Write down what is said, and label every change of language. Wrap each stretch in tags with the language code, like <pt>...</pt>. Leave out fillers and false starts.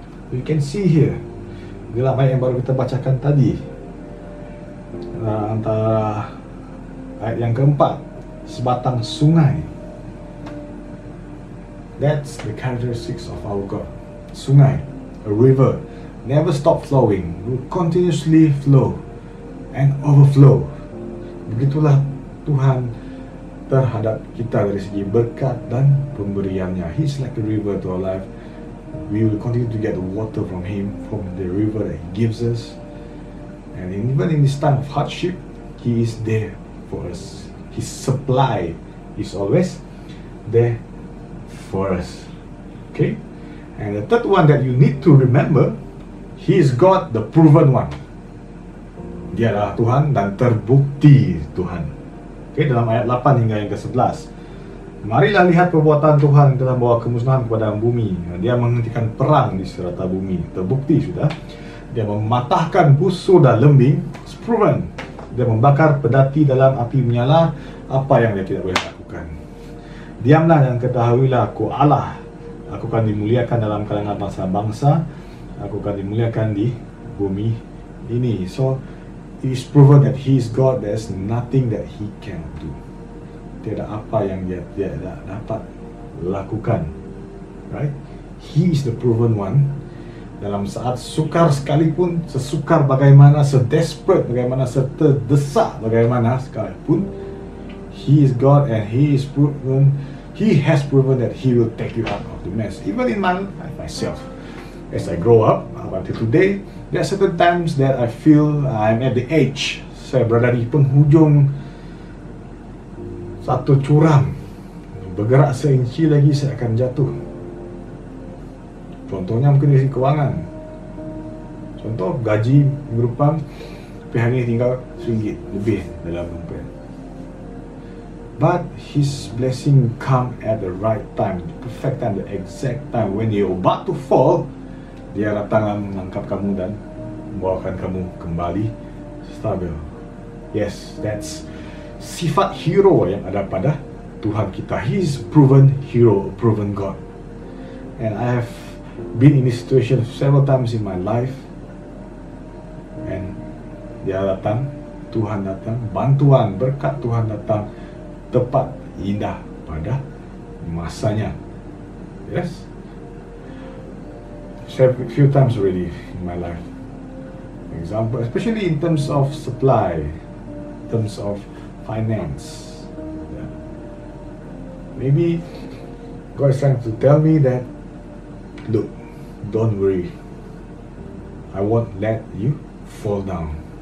<en>We can see here</en> <ms>dalam ayat yang baru kita bacakan tadi, antara ayat yang keempat, sebatang sungai.</ms> <en>That's the characteristics of our God. Sungai, a river, never stop flowing, will continuously flow and overflow.</en> <ms>Begitulah Tuhan terhadap kita dari segi berkat dan pemberiannya.</ms> <en>He's like a river to our life. We will continue to get the water from Him, from the river that He gives us. And even in this time of hardship, He is there for us. His supply is always there for us. Okay? And the third one that you need to remember, He is God, the proven one.</en> <ms>Dia adalah Tuhan dan terbukti Tuhan. Okay, dalam ayat 8 hingga yang ke-11. Marilah lihat perbuatan Tuhan telah membawa kemusnahan kepada bumi. Dia menghentikan perang di serata bumi. Terbukti sudah. Dia mematahkan busur dan lembing.</ms> <en>It's proven.</en> <ms>Dia membakar pedati dalam api menyala. Apa yang dia tidak boleh lakukan. Diamlah dan ketahuilah, Aku Allah. Aku akan dimuliakan dalam kalangan bangsa-bangsa. Aku akan dimuliakan di bumi ini.</ms> <en>So it is proven that He is God. There is nothing that He cannot do.</en> <ms>Tiada apa yang Dia tidak dapat lakukan.</ms> <en>Right? He is the proven one.</en> <ms>Dalam saat sukar sekalipun, sesukar bagaimana, sedesperate bagaimana, seterdesak bagaimana sekalipun,</ms> <en>He is God, and He has proven that He will take you out of the mess. Even in my life myself, as I grow up until today, there are certain times that I feel I'm at the edge.</en> <ms>Saya berada di penghujung satu curam. Bergerak seinci lagi saya akan jatuh. Contohnya mungkin dari kewangan. Contoh gaji minggu depan, tapi hari ini tinggal RM1 lebih dalam dompet.</ms> <en>But His blessing come at the right time, the perfect time, the exact time when you're about to fall.</en> <ms>Dia datang dan menangkap kamu dan membawakan kamu kembali stabil.</ms> <en>Yes, that's</en> <ms>sifat hero yang ada pada Tuhan kita.</ms> <en>He is proven hero, proven God. And I have been in this situation several times in my life.</en> <ms>And dia datang, Tuhan datang, bantuan, berkat Tuhan datang tepat, indah pada masanya.</ms> <en>Yes, a few times already in my life. Example, especially in terms of supply, in terms of finance. Yeah. Maybe God is trying to tell me that, look, don't worry, I won't let you fall down.</en>